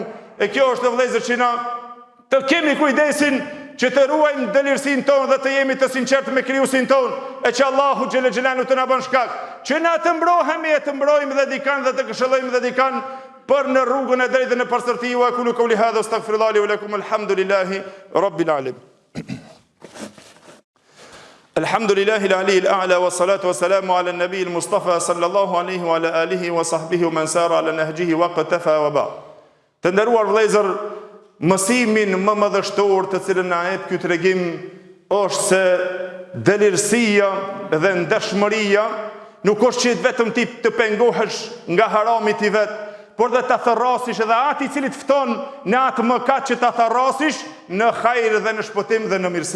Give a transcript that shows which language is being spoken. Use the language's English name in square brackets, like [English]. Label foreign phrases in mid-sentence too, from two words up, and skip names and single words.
[Albanian] E kjo është vëllezër që na të kemi kujdesin që të ruajmë dëlirësinë tonë dhe të jemi të sinqertë me krijuesin tonë, e që Allahu [Arabic] جل جلاله [Albanian] të na bën shkak që na të mbrohemi e të mbrojmë dhe dikan dhe të këshillojmë dhe dikan për në rrugën e drejtë në përsërti. [Arabic] وأقول قولي هذا أستغفر الله لي ولكم الحمد لله رب العالمين. الحمد لله العلي الأعلى والصلاة والسلام على النبي المصطفى صلى الله عليه وعلى آله وصحبه ومن سار على نهجه واقتفى وبعد. [Albanian] Të nderuar vëllezër, mësimin më madhështor të cilën na jep ky tregim është se dëlirësia dhe ndeshmëria nuk është që vetëm ti të pengohesh nga haramit i vet, por dhe ta tharrasish edhe atë i cili të fton në atë mëkat që ta tharrasish në hajër dhe në shpëtim dhe në mirësi.